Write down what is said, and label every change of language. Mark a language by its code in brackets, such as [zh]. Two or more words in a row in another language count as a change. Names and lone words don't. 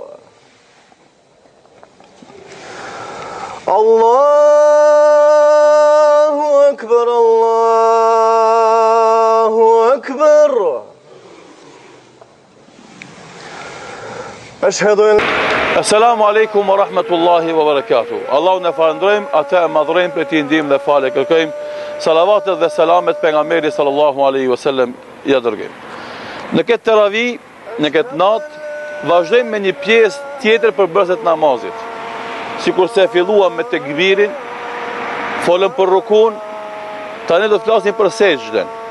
[ar] الله أكبر الله أكبر. أشهد أن السلام عليكم ورحمة الله وبركاته. [sq] Allahu në falënderojmë, atë e madhrojmë, për ti ndihmë dhe falë kërkojmë. Salavatet dhe selamet pejgamberit [ar] صلى الله عليه وسلم [sq] ja dërgojmë. Në këtë teravi, në këtë natë, vazhdojmë me një pjesë tjetër për bërëset namazit. Sikur se filluam me tekbirin, folëm për rukun, tani do të flasim për sejdën.